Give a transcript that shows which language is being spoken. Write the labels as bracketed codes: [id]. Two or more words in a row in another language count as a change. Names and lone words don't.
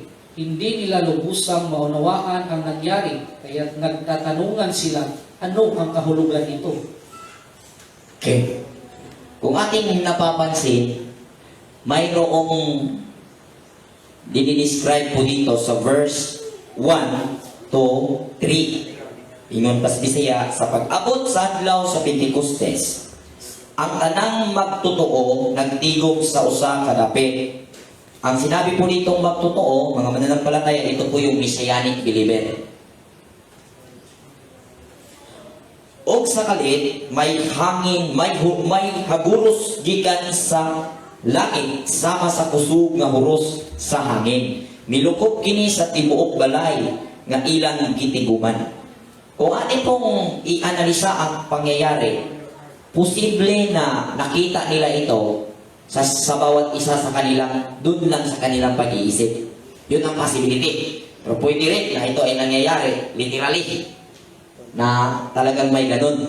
[tl] Hindi nila lubusang maunawaan ang nangyari, kaya nagtatanungan sila, ano ang kahulugan nito? Okay. Kung ating napapansin, mayroong dinidescribe po dito sa [en] verse 1 to 3. [ceb] Ingon pas Bisaya, sa pag-abot sa adlaw sa Pentecostes, ang tanang magtotoo nagtigom sa usa ka dapit. [tl] Ang sinabi po ditong magtotoo, mga mananampalataya, ito po yung [en] Messianic believer. [ceb] Og sa kalit, may hangin, may haguros gikan sa langit sama sa kusog nga huros sa hangin. Milukop kini sa tibuok balay nga ilang gitiguman. [tl] Kung atin pong i-analisa ang pangyayari, posible na nakita nila ito sa bawat isa sa kanilang, doon lang sa kanilang pag-iisip. Yun ang possibility. Pero pwede rin na ito ay nangyayari, literally, na talagang may ganun.